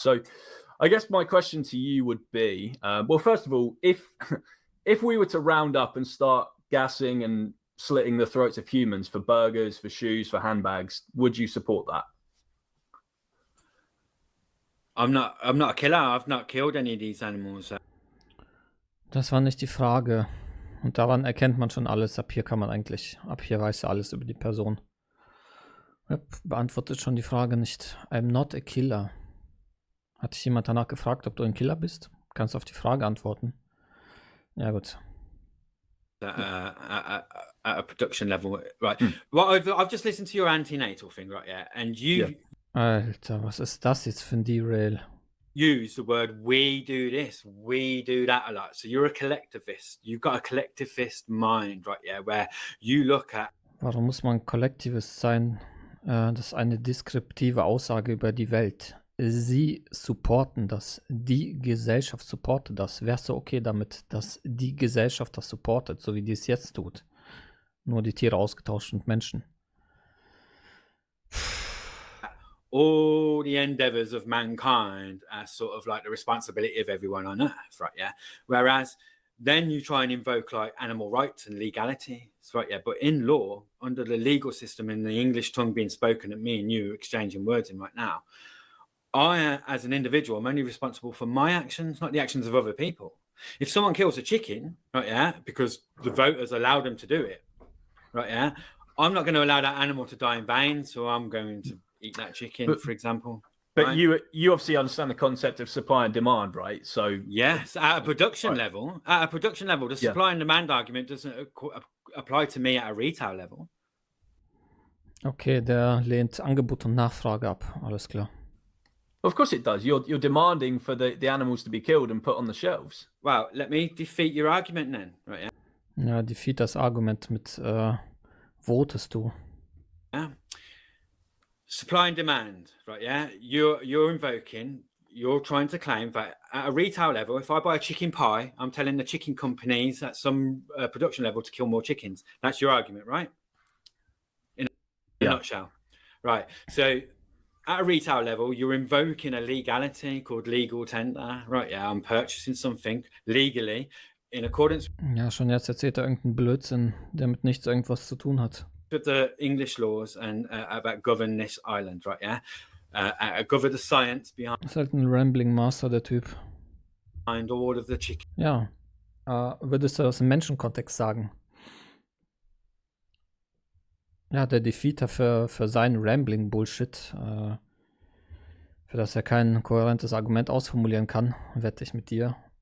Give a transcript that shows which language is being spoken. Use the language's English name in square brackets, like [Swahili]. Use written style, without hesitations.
[English] So I guess my question to you would be, well, first of all, if we were to round up and start gassing and slitting the throats of humans for burgers, for shoes, for handbags, would you support that? I'm not a killer. I've not killed any of these animals. [German] Das war nicht die Frage. Und daran erkennt man schon alles. Ab hier weiß er alles über die Person. Beantwortet schon die Frage nicht. [English] I'm not a killer. [German] Hat dich jemand danach gefragt, ob du ein Killer bist? Kannst du auf die Frage antworten? Ja, gut. [English] At a production level, right? Well, I've just listened to your antenatal thing, right? Yeah, and you [German] Alter, was ist das jetzt für ein Derail? [English] use the word we do this, we do that a lot. So you're a collectivist. You've got a collectivist mind, right? Yeah, where you look at. [German] Warum muss man Collectivist sein? Das ist eine deskriptive Aussage über die Welt. Sie supporten das. Die Gesellschaft supportet das. Wärst du okay damit, dass die Gesellschaft das supportet, so wie die es jetzt tut? Nur die Tiere ausgetauscht und Menschen. [English] All the endeavors of mankind as sort of like the responsibility of everyone on earth, right? Yeah. Whereas then you try and invoke like animal rights and legality, right? Yeah. But in law, under the legal system, in the English tongue being spoken that me and you are exchanging words in right now, I, as an individual, I'm only responsible for my actions, not the actions of other people. If someone kills a chicken, right? Yeah, because the voters allow them to do it, right? Yeah, I'm not going to allow that animal to die in vain, so I'm going to eat that chicken, for example. But right? you obviously understand the concept of supply and demand, right? So yes, at a production level, the supply and demand argument doesn't apply to me at a retail level. [German] Okay, der lehnt Angebot und Nachfrage ab. Alles klar. [English] Of course it does. You're demanding for the animals to be killed and put on the shelves. Well, let me defeat your argument then, right? Yeah. [German] Ja, defeat das Argument mit votest du. [English] Yeah. Supply and demand, right? Yeah, you're invoking. You're trying to claim that at a retail level, if I buy a chicken pie, I'm telling the chicken companies at some production level to kill more chickens. That's your argument, right? In a nutshell, right? So. At a retail level, you're invoking a legality called legal tender, right? Yeah, I'm purchasing something legally in accordance. [German] Ja, schon jetzt erzählt er irgendeinen Blödsinn, der mit nichts irgendwas zu tun hat. [English] With the English laws and about govern this island, right? Yeah, govern the science behind. [German] Das ist halt ein Rambling Master, der Typ. [English] Behind all of the chicken. [German] Ja, würdest du das im Menschenkontext sagen? Ja, der Defeater für seinen Rambling-Bullshit, für das er kein kohärentes Argument ausformulieren kann, wette ich mit dir.